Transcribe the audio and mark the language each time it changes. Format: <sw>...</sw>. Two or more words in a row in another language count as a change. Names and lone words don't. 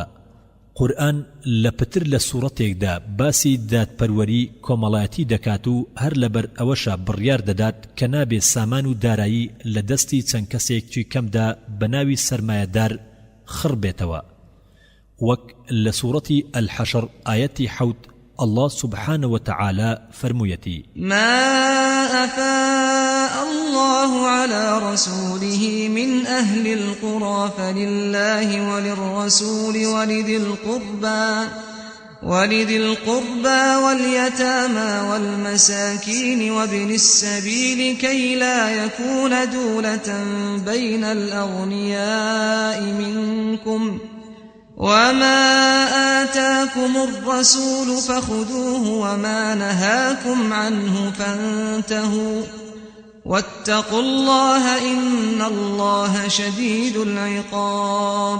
<ckb>قورئان لە پتر لە سوورەتێکدا باسی دادپەروەری کۆمەڵایەتی دەکات و هەر لەبەر ئەوەشە بڕیار دەدات کە نابێت سامان و دارایی لە دەستی چەند کەسێکی کەمدا بە ناوی سەرمایەدار خڕ بێتەوە. وەک لە سوورەتی الحەشر ئایەتی 7</ckb> <ar>الله سبحانه وتعالى</ar> <ckb>فرمويتي</ckb> <ar>ما أفاء الله على رسوله من أهل القرى فلله وللرسول ولذي القربى واليتامى والمساكين وابن السبيل كي لا يكون دولة بين الأغنياء منكم وما آتاكم الرسول فخذوه وما نهاكم عنه فانتهوا واتقوا الله إن الله شديد العقاب.</ar>